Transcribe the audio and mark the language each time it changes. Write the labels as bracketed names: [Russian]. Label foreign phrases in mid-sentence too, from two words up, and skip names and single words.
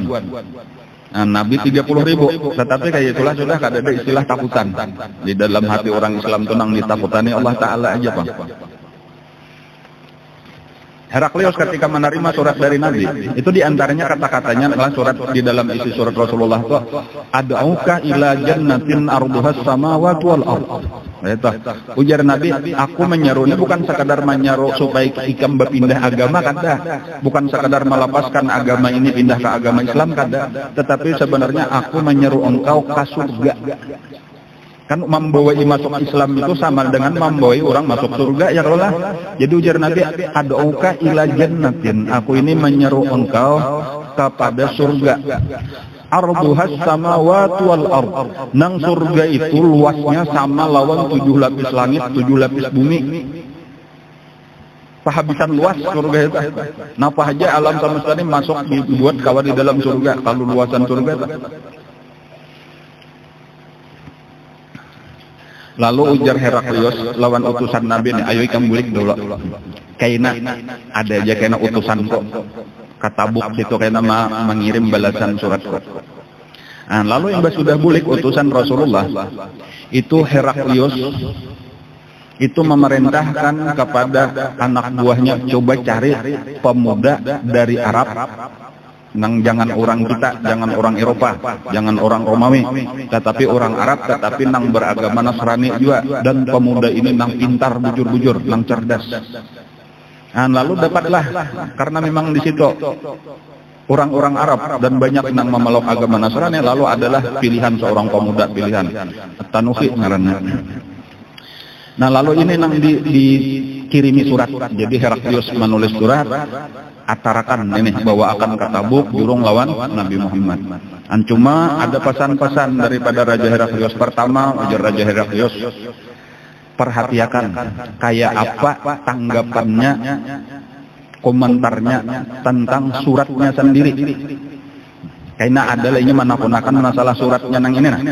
[Banjar] Nah, Nabi 30 ribu. Tetapi kayak itulah sudah kada ada istilah takutan. Di dalam hati orang Islam itu nang ditakutani Allah Ta'ala aja Pak. [Indonesian] Heraklius ketika menerima surat dari Nabi, itu diantaranya kata-katanya adalah surat di dalam isi surat Rasulullah itu, [Arabic] أدعوك إلى جنة عرضها السماوات والأرض. [Banjar] Itu ujar Nabi, aku menyeru, ini bukan sekadar menyeru supaya ikam berpindah agama kada, bukan sekadar melepaskan agama ini pindah ke agama Islam kada, tetapi sebenarnya aku menyeru engkau ke surga. [Indonesian] Kan membawa masuk Islam itu sama dengan membawa orang masuk surga ya kalau lah. [Banjar] Jadi ujar Nabi, [Arabic] أدعوك إلى جنة, [Banjar] aku ini menyeru engkau kepada surga. [Arabic] عرضها السماوات والأرض. [Banjar] Nang surga itu luasnya sama lawan 7 lapis langit, 7 lapis bumi. Pahabisan luas surga itu. Napa aja alam semesta ini masuk dibuat kawan di dalam surga kalau luasan surga itu. Lalu ujar Heraklius lawan utusan Nabi nih, ayo ikam bulik dulu. Kaina ada aja kena utusan kok. Katabuk situ kena mengirim balasan surat kok. Nah, lalu yang sudah bulik utusan Rasulullah itu Heraklius itu memerintahkan kepada anak buahnya, coba cari pemuda dari Arab. Nang jangan orang kita, jangan orang Eropa, jangan orang Romawi, tetapi orang Arab, tetapi nang beragama Nasrani juga, dan pemuda ini nang pintar, bujur-bujur, nang cerdas. Nah, lalu dapatlah, karena memang di situ orang-orang Arab dan banyak nang memeluk agama Nasrani, lalu adalah pilihan seorang pemuda, pilihan Tanuhi ngarannya. Nah, lalu ini nang dikirimi surat, jadi Heraklius menulis surat. Atarakan ini bahwa akan ke Tabuk jurung lawan Nabi Muhammad. Cuma ada pesan-pesan daripada Raja Heraklius. Pertama, ujar Raja Heraklius, perhatikan kayak apa tanggapannya, komentarnya tentang suratnya sendiri. Karena ada lainnya menakunakan masalah suratnya nang ini nah.